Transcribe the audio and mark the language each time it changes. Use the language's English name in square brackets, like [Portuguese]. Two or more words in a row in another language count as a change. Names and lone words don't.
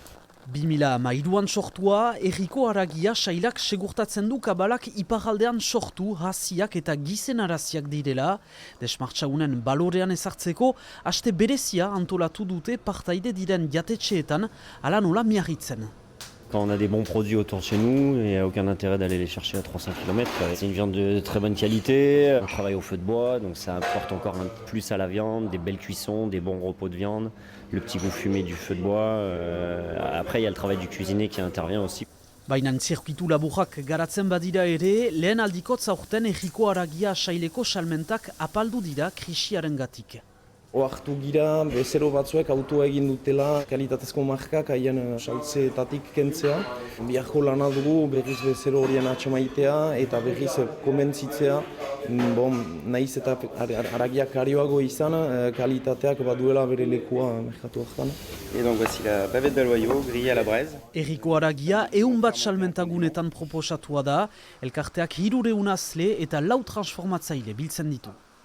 [Basque] 2013an sortua, herriko haragia sailak segurtatzen du kabalak iparaldean sortu, hasiak eta gizenaraziak direla. Desmartxagunen balorean ezartzeko, aste berezia antolatu dute partaide diren jatetxeetan, ala nola miarritzen. [French] Quand on a des bons produits autour de chez nous, il n'y a aucun intérêt d'aller les chercher à 300 km. C'est une viande de très bonne qualité, on travaille au feu de bois, donc ça apporte encore un plus à la viande, des belles cuissons, des bons repos de viande, le petit goût fumé du feu de bois. Après, il y a le travail du cuisinier qui intervient aussi. [Basque] Baina zirkuitu laburrak garatzen badira ere, lehen aldikotz aurten herriko haragia saileko salmentak apaldu dira krisiarengatik. Oartu gira, bezero batzuek autoa egin dutela kalitatezko markak haien saltzeetatik kentzea. Biharko lana dugu berriz bezero horien atxamaitea eta berriz komentzitzea. Nahiz eta haragiak karioago izan, kalitateak baduela bere lekua merkatu hortan. [French] Et donc voici la bavette de Loyau, grillée à la braise. [Basque] Herriko haragia 100 bat salmentagunetan proposatua da, elkarteak 300 azle eta 4 transformatzaile biltzen ditu.